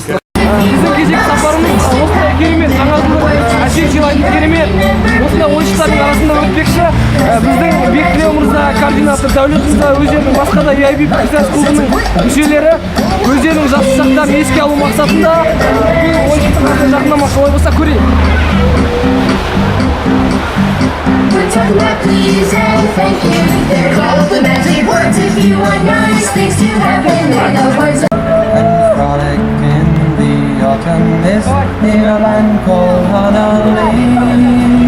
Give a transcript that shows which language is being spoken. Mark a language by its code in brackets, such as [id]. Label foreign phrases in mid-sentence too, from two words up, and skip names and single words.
[kk] Біздің кезек сапарымыз осындай керемет, жаңа жылдың әсер сыйлайтын керемет. Осындай ойыншықтардың арасында өтпекші. Біздің Бектілеу мырза, координатор Дәулет мырза, өздерінің басқа да VIP пиксас клубының мүшелері өздерінің жақсы шақтарын еске алу мақсатында бұл ойыншықтың жақындамақ. Солай болса көрейік. [en] Talk about please and thank you. They're complimentary words if you want nice things to happen. They're the words that and frolic in the autumn mist near a land called Honolulu.